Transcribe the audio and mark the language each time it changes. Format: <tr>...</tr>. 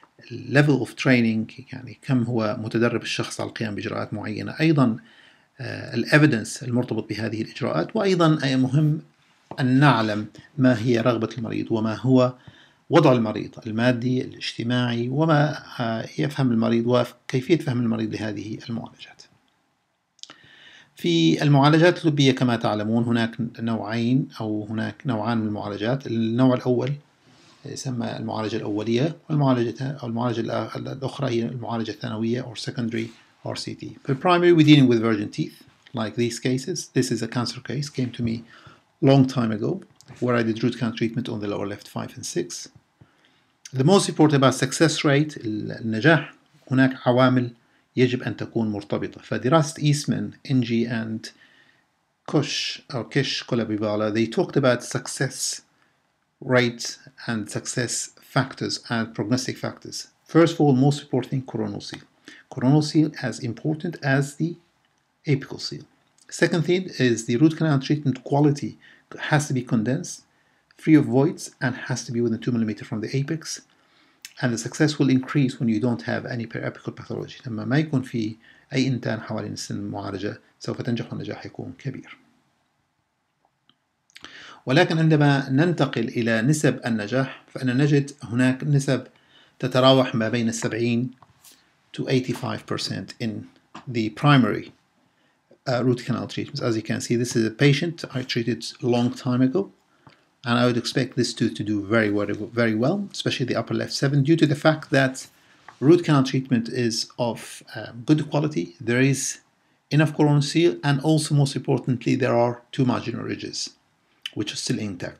<en>level of training،</en> <ar>يعني كم هو متدرب الشخص على القيام بإجراءات معينة، أيضا الإيفيدنس المرتبط بهذه الإجراءات، وأيضا مهم أن نعلم ما هي رغبة المريض وما هو وضع المريض المادي الاجتماعي، وما يفهم المريض وكيفية فهم المريض لهذه المعالجات. في المعالجات اللبية كما تعلمون هناك نوعين أو هناك نوعان من المعالجات. النوع الأول يسمى المعالجة الأولية، والمعالجة الأخرى هي المعالجة الثانوية</ar> <en>or secondary RCT. For primary, we're dealing with virgin teeth, like these cases. This is a cancer case, came to me long time ago, where I did root canal treatment on the lower left 5 and 6. The most important about success rate</en> <ar>النجاح، هناك عوامل يجب أن تكون مرتبطة.</ar> <en>فدراسة إيسمان Ng and كوش أو كيش Gulabivala they talked about success rate and success factors and prognostic factors. First of all, most important thing, coronal seal. Coronal seal as important as the apical seal. Second thing is the root canal treatment quality has to be condensed, free of voids, and has to be within 2 mm from the apex. And the success will increase when you don't have any peri-apical pathology.</en> <ar>لما ما يكون في أي إنتان حوالين سن المعالجة سوف تنجح، والنجاح يكون كبير. ولكن عندما ننتقل إلى نسب النجاح فإن نجد هناك نسب تتراوح ما بين</ar> <en>70 to 85% in the primary root canal treatments. As you can see, this is a patient I treated a long time ago, and I would expect this to do very well, especially the upper left 7, due to the fact that root canal treatment is of good quality. There is enough coronal seal, and also most importantly there are 2 marginal ridges which are still intact.</en>